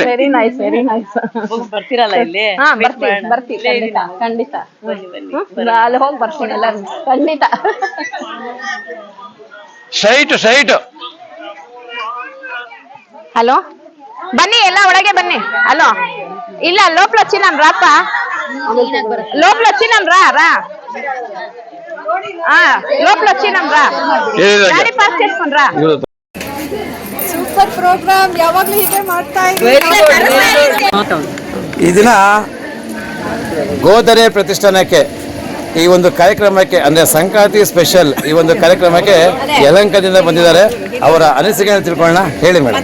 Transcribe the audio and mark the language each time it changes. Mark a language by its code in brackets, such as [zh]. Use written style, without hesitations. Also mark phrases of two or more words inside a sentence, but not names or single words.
[en] very nice, very nice. [kn] ಬರ್ತೀರಲ್ಲ ಇಲ್ಲಿ? ಬರ್ತೀವಿ ಖಂಡಿತ. ಅಲ್ಲಿ ಹೋಗಿ ಬರ್ತೀನಿ ಎಲ್ಲರೂ ಖಂಡಿತ. ಸೈಟ್ ಹಲೋ, ಬನ್ನಿ ಎಲ್ಲ ಒಳಗೆ ಬನ್ನಿ. [te] ಹಲೋ, ఇల్ల లోపల వచ్చినాం రాప, లోపల వచ్చినాం రా లోపల వచ్చినాం రా, గాడి పాస్ చేసుకొని రా. [en] super program, [kn] ಯಾವಾಗ್ಲೂ ಹೀಗೆ ಮಾಡ್ತಾ ಈ ದಿನ ಗೋದರೆ ಪ್ರತಿಷ್ಠಾನಕ್ಕೆ ಈ ಒಂದು ಕಾರ್ಯಕ್ರಮಕ್ಕೆ ಅಂದ್ರೆ ಸಂಕ್ರಾಂತಿ ಸ್ಪೆಷಲ್ ಈ ಒಂದು ಕಾರ್ಯಕ್ರಮಕ್ಕೆ ಯಲಹಂಕದಿಂದ ಬಂದಿದ್ದಾರೆ. ಅವರ ಅನಿಸಿಕೆಯನ್ನು ತಿಳ್ಕೊಳ್ಳೋಣ. ಹೇಳಿ ಮೇಡಮ್.